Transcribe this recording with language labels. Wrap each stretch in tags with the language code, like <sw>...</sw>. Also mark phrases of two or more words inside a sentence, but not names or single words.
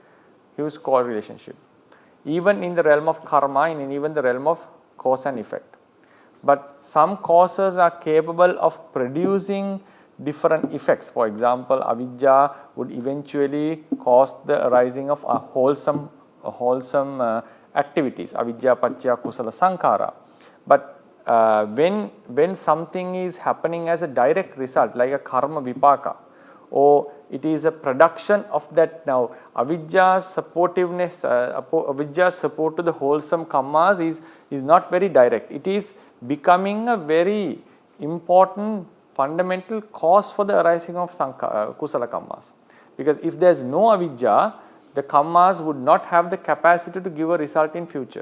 <en>Even in the realm of karma and even the realm of cause and effect. But some causes are capable of producing different effects. For example, avidya would eventually cause the arising of wholesome activities,</en> <pi>avidya paccaya kusala sankhara.</pi> <en>But when something is happening as a direct result, like a</en> <pi>karma vipaka,</pi> <en>or it is a production of that, now avidya's supportiveness, avidya's support to the wholesome karmas is not very direct. It is becoming a very important fundamental cause for the arising of</en> <pi>kusala karmas.</pi> <en>Because if there is no avidya, the karmas would not have the capacity to give a result in future.</en>